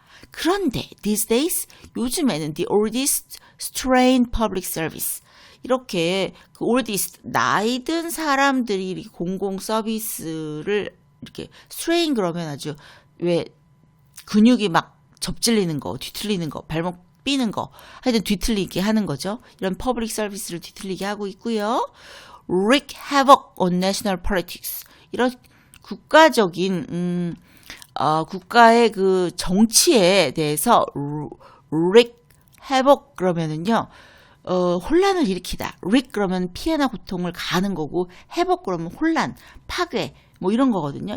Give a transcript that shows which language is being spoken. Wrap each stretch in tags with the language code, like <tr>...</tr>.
<ko>그런데</ko> <en>these days</en> <ko>요즘에는</ko> <en>the oldest strained public service</en> <ko>이렇게 그 oldest 나이 든 사람들이 공공 서비스를 이렇게 strain 그러면 아주 왜 근육이 막 접질리는 거, 뒤틀리는 거, 발목 삐는 거, 하여튼 뒤틀리게 하는 거죠. 이런 퍼블릭 서비스를 뒤틀리게 하고 있고요.</ko> <en>wreak havoc on national politics.</en> <ko>이런 국가적인 국가의 그 정치에 대해서 wreak havoc 그러면은요. 혼란을 일으키다. wreak 그러면 피해나 고통을 가하는 거고 havoc 그러면 혼란, 파괴 뭐 이런 거거든요.</ko>